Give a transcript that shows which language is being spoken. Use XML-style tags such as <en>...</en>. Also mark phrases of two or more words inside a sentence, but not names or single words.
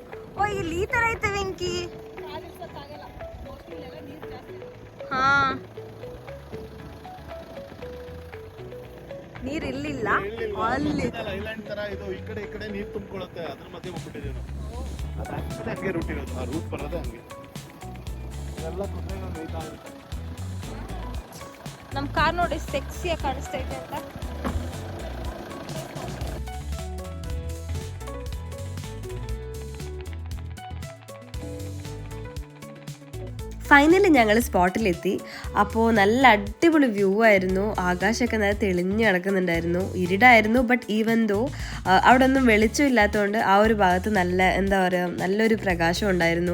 <kn>ಓ, ಇಲ್ಲಿ ಈ ತರ ಐತೆ ವೆಂಕಿ. ಹಾ, ನೀರ್ ಇಲ್ಲಿಲ್ಲ, ಅಲ್ಲಿ. ಐಲ್ಯಾಂಡ್ ತರ ಇದು, ಈ ಕಡೆ ನೀರು ತುಂಬಿಕೊಳ್ಳುತ್ತೆ, ಅದ್ರ ಮಧ್ಯೆ ಹೋಗ್ಬಿಟ್ಟಿದ್ದೀವಿ ನಾವು. ಅದು ಆಕ್ಚುಲಿ ಹಂಗೆ ರೂಟ್ ಇರೋದು, ಆ ರೂಟ್ ಬರೋದೇ ಹಂಗೆ. ಎಲ್ಲ ಕುದುರೆಗಳು ಮೇಯ್ತಾ ಇರುತ್ತೆ. ನಮ್ ಕಾರ್ ನೋಡಿ ಸೆಕ್ಸಿಯಾಗಿ ಕಾಣಿಸ್ತೈತೆ ಅಂತ.</kn> <ml>ഫൈനലി ഞങ്ങൾ സ്പോട്ടിലെത്തി. അപ്പോൾ നല്ല അടിപൊളി വ്യൂ ആയിരുന്നു. ആകാശമൊക്കെ നല്ല തെളിഞ്ഞ് കിടക്കുന്നുണ്ടായിരുന്നു. ഇരുടായിരുന്നു,</ml> <en>but even though</en> <ml>അവിടെ ഒന്നും വെളിച്ചമില്ലാത്തതുകൊണ്ട് ആ ഒരു ഭാഗത്ത് നല്ല എന്താ പറയുക, നല്ലൊരു പ്രകാശം ഉണ്ടായിരുന്നു.</ml>